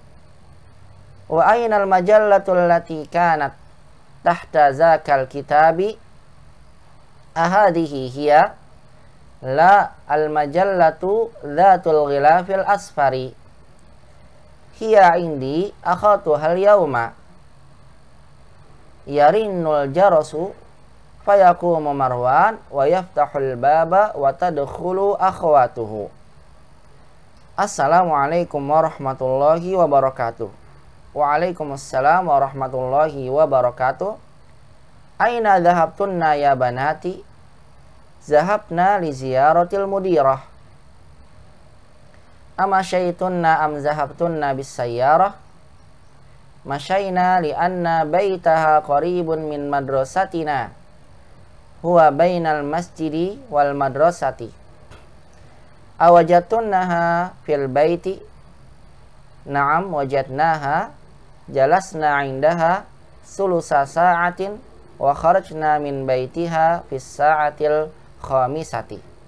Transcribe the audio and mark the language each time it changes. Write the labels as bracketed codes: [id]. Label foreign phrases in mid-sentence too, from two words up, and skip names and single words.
[ar] وأين المجلة التي كانت تحت ذلك الكتاب? أهذه هي؟ لا المجلة ذات الغلاف الأصفر. هي عندي أخذتها اليوم. يرن الجرس فيقوم مروان ويفتح الباب وتدخل أخواته. السلام عليكم ورحمة الله وبركاته. وعليكم السلام ورحمة الله وبركاته. أين ذهبتن يا بناتي? ذهبنا لزيارة المديرة. أمشيتن أم ذهبتن بالسيارة? مشينا لأن بيتها قريب من مدرستنا. هو بين المسجد والمدرسة. أوجدتنها في البيت? نعم وجدناها. جلسنا عندها ثلث ساعة وخرجنا من بيتها في الساعة الخامسة.